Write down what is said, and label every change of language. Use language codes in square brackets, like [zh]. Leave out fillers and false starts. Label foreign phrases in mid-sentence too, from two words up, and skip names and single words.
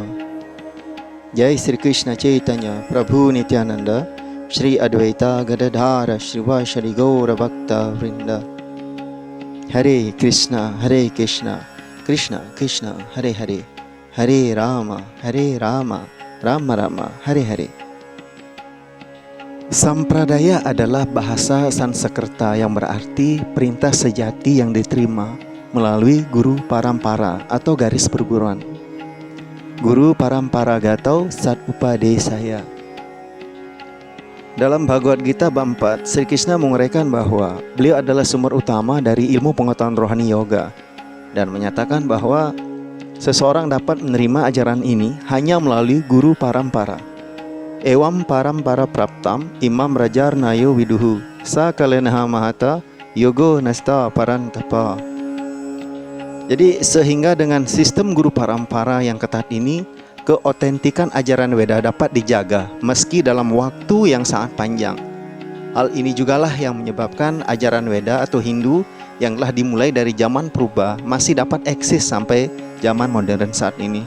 [sa] Jai Sri Krishna Chaitanya Prabhu Nityananda Sri Advaita Gadadhara Srivasari Gaura Bhakta Vrinda. Hare Krishna Krishna Krishna Hare Hare Hare Rama Rama Rama Hare Hare. [id] Sampradaya adalah bahasa Sanskerta yang berarti perintah sejati yang diterima melalui [sa] guru parampara [id] atau garis perguruan. [sa] Guru parampara gatau sat upadesaya. [id] Dalam Bhagavad Gita bab 4, Sri Krishna menguraikan bahwa beliau adalah sumber utama dari ilmu pengetahuan rohani yoga dan menyatakan bahwa seseorang dapat menerima ajaran ini hanya melalui [sa] guru parampara. Ewam parampara praptam imam rajar nayo viduhu sa kalenaha mahata yogo nasta parantapa. [id] Jadi sehingga dengan sistem [sa] guru parampara [id] yang ketat ini, keotentikan ajaran Weda dapat dijaga meski dalam waktu yang sangat panjang. Hal ini jugalah yang menyebabkan ajaran Weda atau Hindu yang telah dimulai dari zaman purba masih dapat eksis sampai zaman modern saat ini.